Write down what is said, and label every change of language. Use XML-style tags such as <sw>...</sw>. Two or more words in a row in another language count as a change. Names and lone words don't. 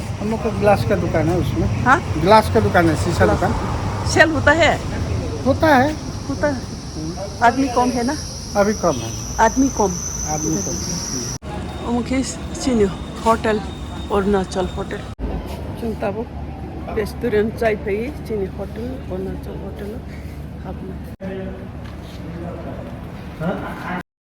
<hi>हम लोग का ग्लास का दुकान है, उसमें हाँ ग्लास का दुकान है, शीशा दुकान सेल होता है? होता है। होता है। आदमी कम है ना? अभी कम है, आदमी कम। आदमी कम।</hi> <brx>मुकेश सिनी होटल अरुणाचल होटल जों दाबो रेस्टुरेंट जायफैयो जोंनि होटल अरुणाचल होटल हाबनो</brx>